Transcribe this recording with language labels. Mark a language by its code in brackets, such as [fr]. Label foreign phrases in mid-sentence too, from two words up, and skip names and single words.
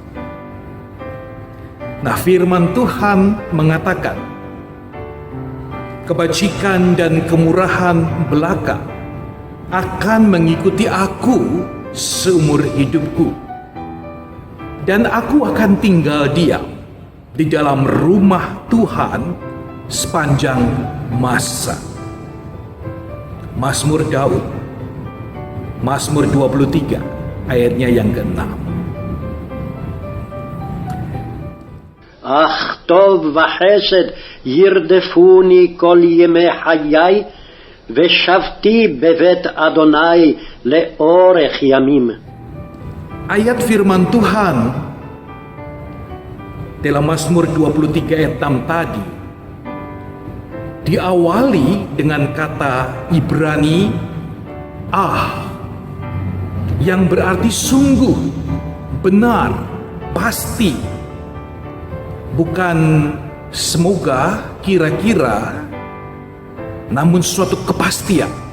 [id] Nah, firman Tuhan mengatakan, kebajikan dan kemurahan belaka akan mengikuti aku seumur hidupku, dan aku akan tinggal diam di dalam rumah Tuhan sepanjang masa. Mazmur Daud, Mazmur 23, ayatnya yang ke-6. [he] אך טוב וחסד ירדפוני כל ימי חיי, ושבתי בבית אדוני לאורך ימים. [id] Ayat firman Tuhan dalam Mazmur 23 ayat 6 tadi diawali dengan kata Ibrani yang berarti sungguh, benar, pasti, bukan semoga, kira-kira, namun suatu kepastian.